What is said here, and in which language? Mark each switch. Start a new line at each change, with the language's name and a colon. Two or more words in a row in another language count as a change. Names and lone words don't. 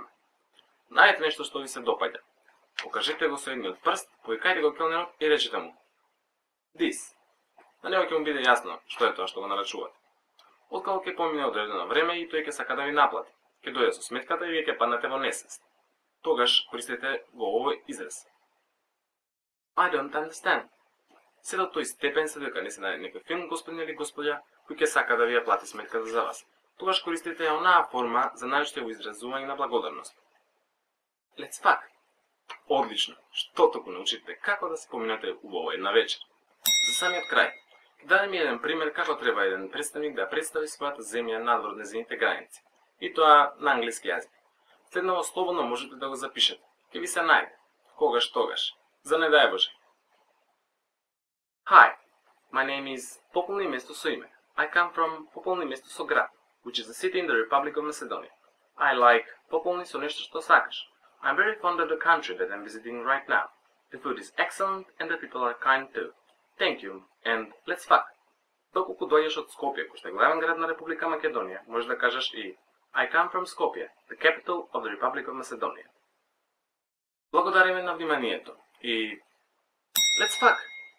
Macedonian: Најдете нешто што ви се допаѓа. Покажете го со едниот прст, повикајте го келнерот и речете му this. На него ќе му биде јасно што е тоа што го нарачувате. Откако ќе помине одредено време и тој ќе сака да ви наплати. Ќе дојде со сметката и вие ќе паднете во несвест. Тогаш користете го овој израз.
English: I don't understand.
Macedonian: Се до тој степен се дека не се најде некој фин господин или господја кој ќе сака да ви ја плати сметката за вас. Тогаш користите ја онаа форма за најчесто изразување на благодарност.
English: Let's fuck.
Macedonian: Одлично. Што току научите како да се поминате убаво една вечер. За самиот крај, дадем ми еден пример како треба еден представник да представи својата земја надвор од нејзините граници. И тоа на англиски јазик. Следново слободно можете да го запишете. Ќе ви се најде. Когаш тогаш. За не дај Боже.
English: Hi, my name is
Macedonian: Пополни место со име.
English: I come from
Macedonian: Пополни место со град,
English: which is a city in the Republic of Macedonia. I like
Macedonian: Пополни со нешто што сакаш.
English: I'm very fond of the country that I'm visiting right now. The food is excellent and the people are kind too. Thank you and let's fuck. Доколку дојдеш од Скопје, кој што е главен град на Република Македонија, можеш да кажеш и I come from Skopje, the capital of the Republic of Macedonia. Благодариме на вниманието и let's fuck!